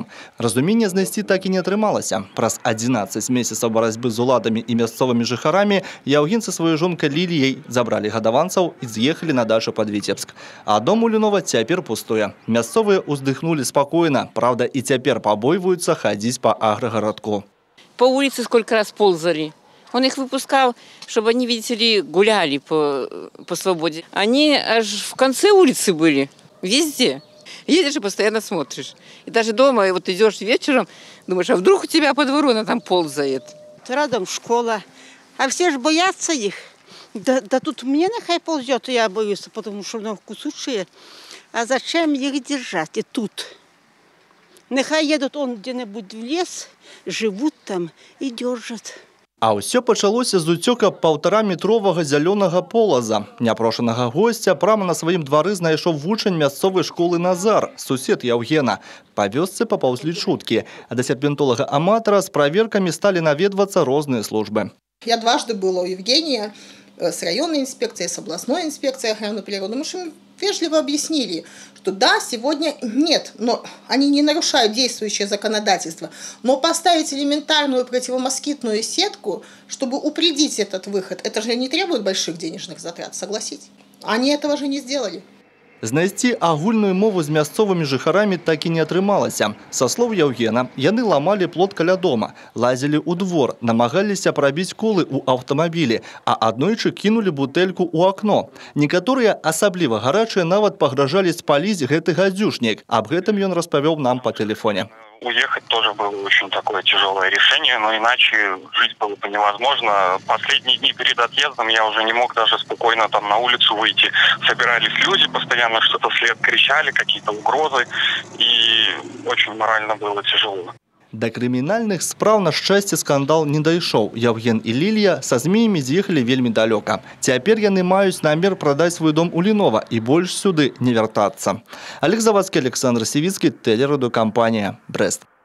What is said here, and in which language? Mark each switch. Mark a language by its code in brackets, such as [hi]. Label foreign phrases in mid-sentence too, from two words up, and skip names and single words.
[be] Разумення знайсці так і не атрымалася. Праз 11 месяцаў барацьбы з уладамі і мясцовымі жыхарамі Яўген са сваёй жонкай Ліліяй забралі гадаванцаў і з'ехалі на дачу пад Віцебск. А дом у Лінова цяпер пустуе. Мясцовыя уздыхнулі спакойна, правда, і цяпер пабойваюцца хадзіць па аграгарадку. [ru] По улице сколько раз ползали. Он их выпускал, чтобы они, видите ли, гуляли по свободе. Они аж в конце улицы были, везде. Едешь и постоянно смотришь. И даже дома, и вот идешь вечером, думаешь, а вдруг у тебя по двору она там ползает. Рядом школа. А все же боятся их. Да тут мне нехай ползет, я боюсь, потому что она кусучая. А зачем их держать и тут? Нехай едут он где-нибудь в лес, живут там и держат. [be] А ўсё пачалося з уцёка 1,5-метровага зялёнага полаза. Няпрошанага госця прама на сваім двары знайшоў вучань мясцовай школы Назар, сусед Яўгена. Па вёсцы папаўзлі чуткі, а да серпентолага-аматара з праверкамі сталі наведвацца розныя службы. [ru] Я дважды была у Евгения с районной инспекцией, с областной инспекцией охраны природы. Мы им вежливо объяснили, что да, сегодня нет, но они не нарушают действующее законодательство. Но поставить элементарную противомоскитную сетку, чтобы упредить этот выход, это же не требует больших денежных затрат, согласитесь. Они этого же не сделали. [be] Знайсці агульную мову з мясцовымі жыхарамі так і не атрымалася. Са слоў Яўгена, яны ламалі плот каля дома, лазілі ў двор, намагаліся прабіць колы ў аўтамабілі, а аднойчы кінулі бутэльку ў акно. Некаторыя, асабліва гарачыя, нават пагражалі спаліць гэты гадзюшнік. Аб гэтым ён распавёў нам па тэлефоне. [ru] Уехать тоже было очень такое тяжелое решение, но иначе жить было бы невозможно. Последние дни перед отъездом я уже не мог даже спокойно там на улицу выйти. Собирались люди, постоянно что-то вслед кричали, какие-то угрозы, и очень морально было тяжело. [be] Да крымінальных спраў, на шчасце, скандал не дайшоў. Яўген і Лілія са змеямі з'ехалі вельмі далёка. Цяпер яны маюць намер прадаць свой дом у Лінова і больш сюды не вяртацца. Олег Завадскі, Александр Сівіцкі, тэлерадыёкампанія «Брэст».